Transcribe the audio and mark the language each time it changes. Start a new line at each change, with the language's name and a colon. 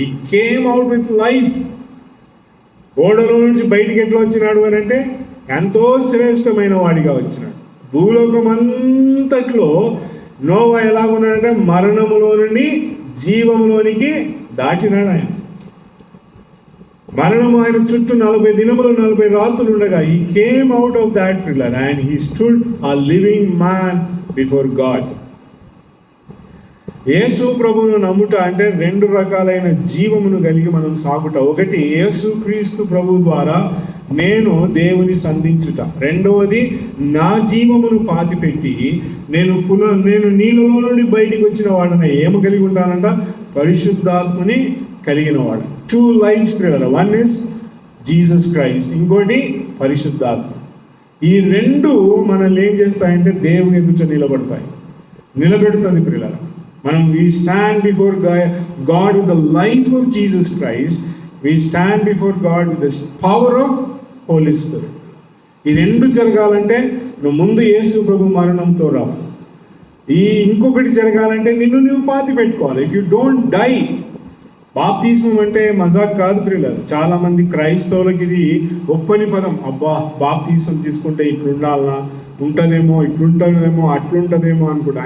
English: ఈ came out with life.
Telugu: ఓడలో నుంచి బయటికి ఎట్లా వచ్చినాడు అని అంటే ఎంతో శ్రేష్టమైన వాడిగా వచ్చినాడు. భూలోకం అంతట్లో నోవా ఎలాగున్నాడంటే మరణములో నుండి జీవములోనికి దాటినాడు. ఆయన మరణము ఆయన చుట్టూ 40 దినములు 40 రాత్రులు ఉండగా
English: he came out of that pillar and he stood a living man before God.
Telugu: యేసు ప్రభువును నమ్ముట అంటే 2 రకాలైన జీవమును కలిగి మనం సాగుట. ఒకటి యేసు క్రీస్తు ప్రభు ద్వారా నేను దేవుని సంధించుట. రెండవది నా జీవమును పాతిపెట్టి నేను నీళ్ళలో నుండి బయటికి వచ్చిన వాడని ఏమి కలిగి ఉంటానంట? పరిశుద్ధాత్మని కలిగిన వాడు. 2 లైఫ్స్ ప్రియులారా.
English: one is Jesus Christ,
Telugu: ఇంకోటి పరిశుద్ధాత్మ. ఈ 2 మనల్ని ఏం చేస్తాయంటే దేవుని ఎదుట నిలబెడుతుంది ప్రియులారా.
English: మనం we stand before God with the life of Jesus Christ. We stand before God with the power of Holy Spirit.
Telugu: ఈ 2 జరగాలంటే నువ్వు ముందు యేసు ప్రభు మరణంతో రావాలి. ఇంకొకటి జరగాలంటే నువ్వు పాతి పెట్టుకోవాలి.
English: If you don't die.
Telugu: బాప్తిస్మం అంటే మజాక్ కాదు ప్రియులారా. చాలా మంది క్రైస్తవులకి ఇది ఒప్పని పదం. అబ్బా బాప్తిస్మం తీసుకుంటే ఇట్లుండాలనా, ఉంటుందేమో, ఇట్లుంటుందేమో, అట్లుంటుందేమో అనుకుంటా.